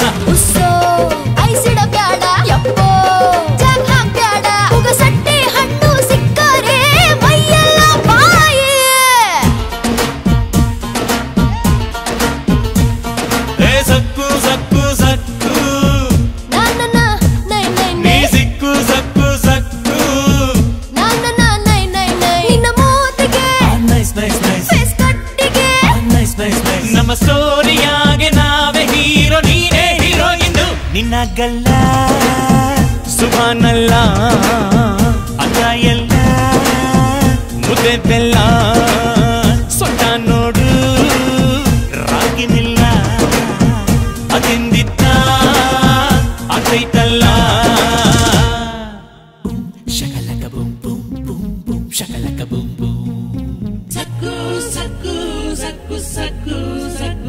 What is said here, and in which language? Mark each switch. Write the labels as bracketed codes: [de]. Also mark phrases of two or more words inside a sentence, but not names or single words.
[kn] ಉಸ್ಸೋ ಐಸಿಡಬೇಡ ಯಪ್ಪೋ ಜಾಗ್ ಹಾಕ್ಬೇಡ ಉಗಸಟ್ಟೆ ಹಣ್ಣು ಸಿಕ್ಕರೆ ಮೈಯೆಲ್ಲ ಬಾಯಿ ಏ ಸಕ್ಕು ಸಕ್ಕು ಸಕ್ಕು na na na nay nay ನೀ nay ಸಿಕ್ಕು ಸಕ್ಕು ಸಕ್ಕು na na na nay nay nay ನಿನ್ನ ಮೂತಿಗೆ [en] nice nice nice [kn] ಫೇಸ್ ಕಟ್ಟಿಗೆ [en] nice nice nice [kn] ನಮ್ಮ ಸ್ಟೋರಿಯಾಗೆ ನಾವೇ ಹೀರೋ ನೀನೇ ಹೀರೋಯಿನ್ ನಿನ್ನ ಗಲ್ಲ ಸುಭಾನಲ್ಲ ಅದ ಎಲ್ಲ ಮುದ್ದೆ ಬೆಲ್ಲ ಸೊಟ್ಟ ನೋಡು ರಾಗಿ ನಿಲ್ಲ ಅದಿಂದಿತ್ತ ಆಗೈತಲ್ಲ shakalaka boom boom boom boom shakalaka boom boom Saku, saku, saku, saku, saku.